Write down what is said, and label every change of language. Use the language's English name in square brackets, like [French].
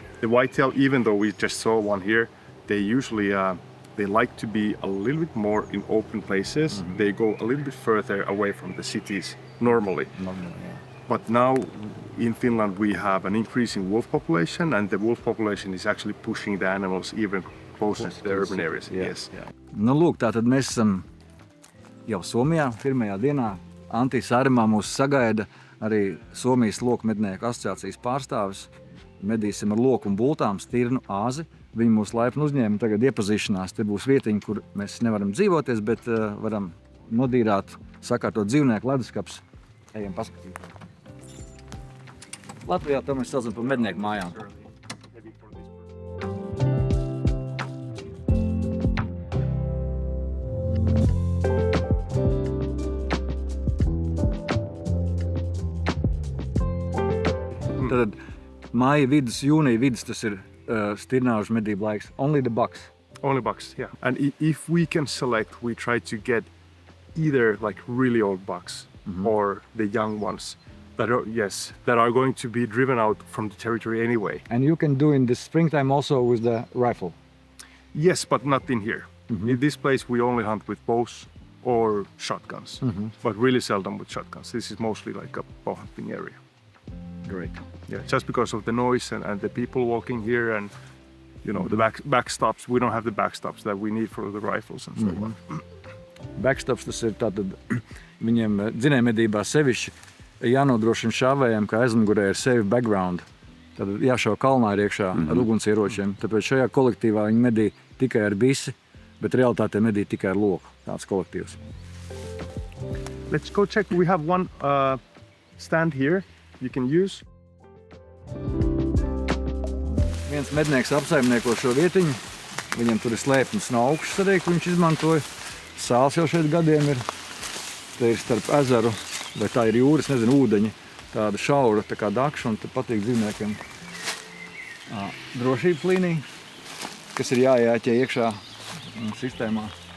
[English] The whitetail, even though we just saw one here, they usually they like to be a little bit more in open places. They go a little bit further away from the cities normally. But now in Finland we have an increasing wolf population, and the wolf population is actually pushing the animals even closer to the urban areas. Yes. [Latvian] Nu, lūk, tātad mēs esam jau Somijā, pirmajā dienā. Antti Sairamā mūs sagaida arī Somijas loku mednieku asociācijas pārstāvis. Medīsim ar loku un bultām stirnu āzi. Viņi mūs laipni uzņēma, tagad iepazīšanās. Te būs vietiņa, kur mēs nevaram dzīvoties, bet varam nodīrāt, sakārtot dzīvnieku leduskapis. Ejam paskatīt. Latvijā to mēs saucam par mednieku mājām. Tad māja vidus, jūnija vidus, tas ir stirnāžu medību laiks. [English] Only the bucks. Only bucks, yeah. And if we can select, we try to get either like really old bucks or the young ones that are going to be driven out from the territory anyway. And you can do in the springtime also with the rifle. Yes, but not in here. In this place we only hunt with bows or shotguns, but really seldom with shotguns. This is mostly like a bow hunting area. Great. Yeah, just because of the noise and the people walking here, and the backstops. We don't have the backstops that we need for the rifles and so on. [Latvian] Backstops, tas ir tātad viņiem dzinējmedībā sevišķi jānodrošina šāvējiem, ka aizmugurē ir [English] safe background. [Latvian] Tad jāšauj kalnā ir iekšā ar ugunsieročiem. Tāpēc šajā kolektīvā viņi medī tikai ar bisi, bet realitātē medī tikai ar loku. Tāds kolektīvs. [English] Let's go check. We have one stand here you can use. [Latvian] Viens mednieks apsaimnieko šo vietiņu. Viņam tur ir slēpnis no augšas arī, ko viņš izmantoja. Sāls jau šeit gadiem ir. Te ir starp ezeru, vai tā ir jūras, nezinu, ūdeņi. Tāda šaura, tā kā dakša, un te patīk dzīvniekiem drošības līnija, kas ir jāiēķē iekšā sistēmā.